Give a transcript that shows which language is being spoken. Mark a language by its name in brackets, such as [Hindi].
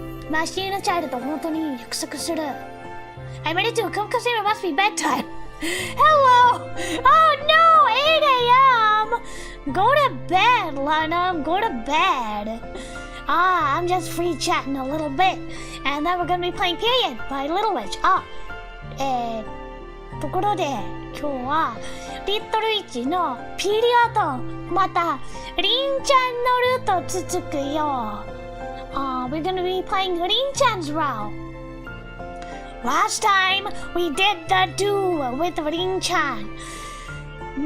[Japanese] マシンチャイルド本当に約束する。 [English] I'm ready to come because it must be bedtime. Hello! Oh no! 8 a.m. Go to bed, Lana. Go to bed. I'm just free chatting a little bit. And then we're gonna be playing Period by Little Witch. [Japanese] ところで今日はリットルイッチのピリオド、またリンちゃんのルート続くよ。 [English] We're gonna be playing リンちゃん 's route.Last time we did the do with リンちゃん。